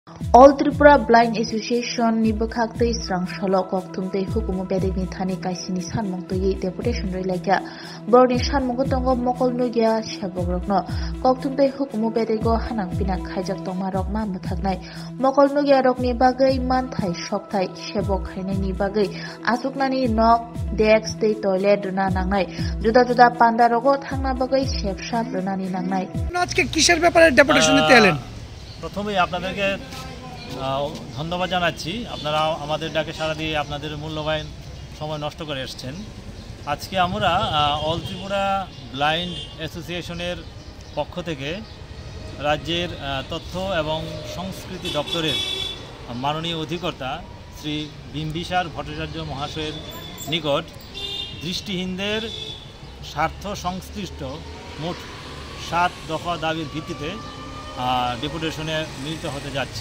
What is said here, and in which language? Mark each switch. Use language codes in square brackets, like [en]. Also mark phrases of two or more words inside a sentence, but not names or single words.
[trp] All Tripura Blind Association ni bwkhak israng solo kokthum tei hukumu bedek ni thani kaisini sanmung tui deputation relaika borni sanmung tongo mokol nugia sebogrokno kokthum tei hukumu bedego hanang pinak khaijak tongmarok ma muthaknai mokol nugia rokni bagai manthai sokthai sebok khainai ni bagai asuknani nok desk tei toilet runa nangnai juda juda pandarogo thangna bagai sebsap runani nangnai [bn] আজকে কিসের ব্যাপারে ডেপুটেশন নিতে এলেন? প্রথমেই আপনাদেরকে ধন্যবাদ জানাচ্ছি। আপনারা আমাদের ডাকে সাড়া দিয়ে আপনাদের মূল্যবান সময় নষ্ট করে এসেছেন। আজকে আমরা অল ত্রিপুরা ব্লাইন্ড অ্যাসোসিয়েশনের পক্ষ থেকে রাজ্যের তথ্য এবং সংস্কৃতি দপ্তরের মাননীয় অধিকর্তা শ্রী বিম্বিসার ভট্টাচার্য মহাশয়ের নিকট দৃষ্টিহীনদের স্বার্থ সংশ্লিষ্ট মোট 7 দফা দাবির ভিত্তিতে ডেপুটেশনে মিলিত হতে যাচ্ছি।